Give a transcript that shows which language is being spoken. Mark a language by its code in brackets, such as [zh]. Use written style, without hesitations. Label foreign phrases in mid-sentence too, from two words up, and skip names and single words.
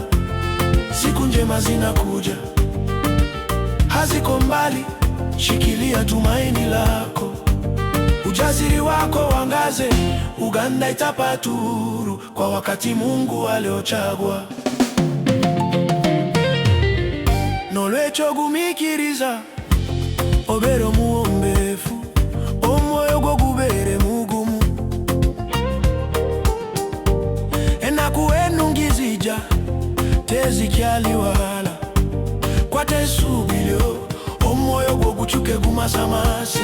[sw] Siku njema zinakuja, haziko mbali, shikilia tumaini lako. Ujasiri wako uangaze, Uganda itapata uhuru kwa wakati Mungu aliochagua. [lg] Nolwekyo gumikiriza, obeera omuwombeefu, omwoyo gwo gubeere mugumu. Ennaku ennungi zijja tezikyali wala, kwata essuubi lyo, omwoyo gwo gukyuke gumasamasi.